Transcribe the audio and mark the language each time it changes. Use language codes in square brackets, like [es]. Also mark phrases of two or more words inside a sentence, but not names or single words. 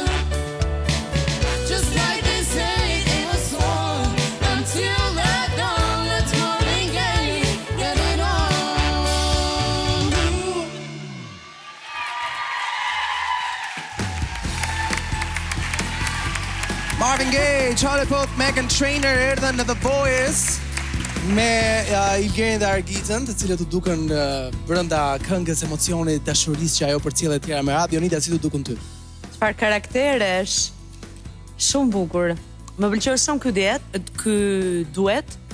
[en] Just like they say in the song. Until the dawn, let's Marvin Gaye and get it on. [sq] Marvin Gaye, Charlie Puth, Meghan Trainor erdhën në The Voice me Ilgerin dhe Argitën, të cilët u duken brenda këngës, emocionit, dashurisë që ajo përcjellet tjera me radio. Nita, si të dukun ty? Çfarë karakteresh? Shumë bukur. Më pëlqeu shumë ky duet.